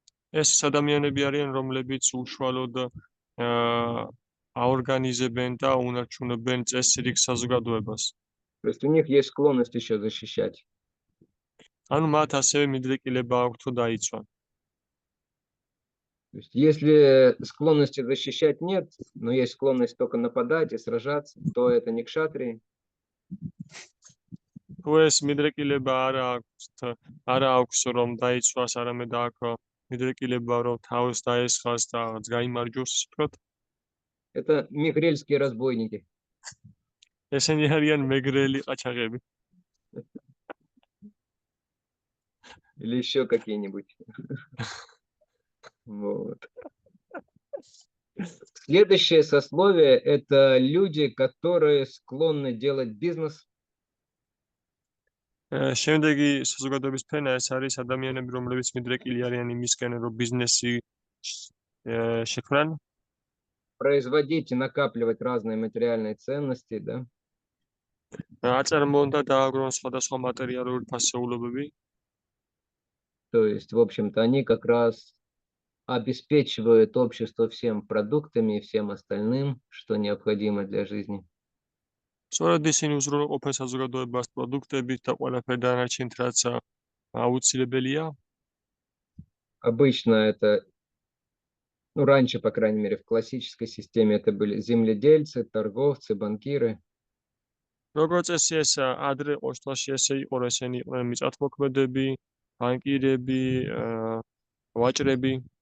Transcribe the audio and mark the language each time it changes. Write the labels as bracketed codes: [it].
[ka] ეს ის ადამიანები არიან, რომლებიც უშუალოდ აორგანიზებენ და უნარჩუნებენ წესრიგ საზოგადოებას. [ru] То есть у них есть склонность еще защищать. [ka] ანუ მათ ასევე მიდრეკილება აქვთ თუ დაიცვან. [ru] То есть если склонности защищать нет, но есть склонность только нападать и сражаться, то это не кшатрии. [ka] თუ ეს მიდრეკილება არა აქვს რომ დაიცვას, არამედ აქვს მიდრეკილება რომ თავს დაესხას და გაიმარჯვოს, ისე ვთქვათ. [ru] Это мигрельские разбойники. [ka] ესენი არიან მეგრელი ყაჩაღები. [ru] Или еще какие-нибудь. Вот. Следующее сословие – это люди, которые склонны делать бизнес. [ka] შემდეგი საზოგადოების ფენა ეს არის ადამიანები, რომლებიც მიდრეკილი არიან იმისკენ, რომ ბიზნესი შექმნან, [ru] Производить и накапливать разные материальные ценности, да. [ka] აწარმოონ და დააგროვონ სხვადასხვა მატერიალური ფასეულობები. [ru] То есть, в общем-то, они как раз обеспечивают общество всем продуктами и всем остальным, что необходимо для жизни. [ka] სწორედ ისინი უზრუნველყოფენ საზოგადოებას პროდუქტებით და ყველაფერ დანარჩენით, რაც აუცილებელია. [ru] Обычно это, ну, раньше, по крайней мере, в классической системе это были земледельцы, торговцы, банкиры. [ka] როგორც წესი ეს ადრე ყოველში ესე იყო, ესენი იყვნენ მიწათმოქმედები, ბანკირები, ვაჭრები.